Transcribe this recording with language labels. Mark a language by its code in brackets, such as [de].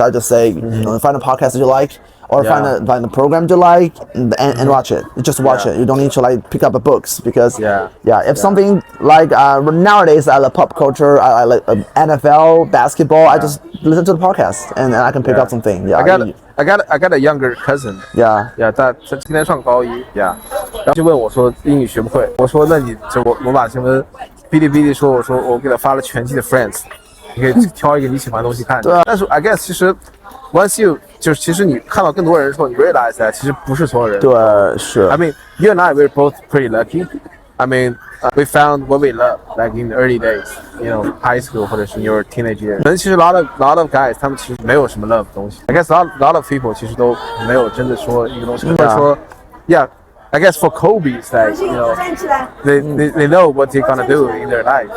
[en] I just say, find a podcast that you like, or find a program you like, and watch it. You just watch it. You don't need to like pick up the books, because if something like nowadays I love pop culture, I like NFL, basketball. I just listen to the podcast, and I can pick up something. I got a younger cousin. [zh] 他今年上高一。然后就问我说英语学不会，我说那你就我把什么哔哩哔哩说，我说我给他发了全季的 Friends， 你可以挑一个你喜欢的东西看。但是 [en] I guess [zh] 其实 [en] once you [zh] 就是其实你看到更多人的时候，你 [en] realize that [zh] 其实不是所有人。对，是。 [en] I mean, you and I were both pretty lucky. I mean, we found what we love, like in the early days, high school [zh] 或者是 [en] your teenage years. [zh] 可能其实 [en] lot of guys [zh] 他们其实没有什么 love 的东西。 [en] I guess lot of people [zh] 其实都没有真的说一个东西，或者说 [en] I guess for Kobe, it's like, they know what they're gonna do in their life.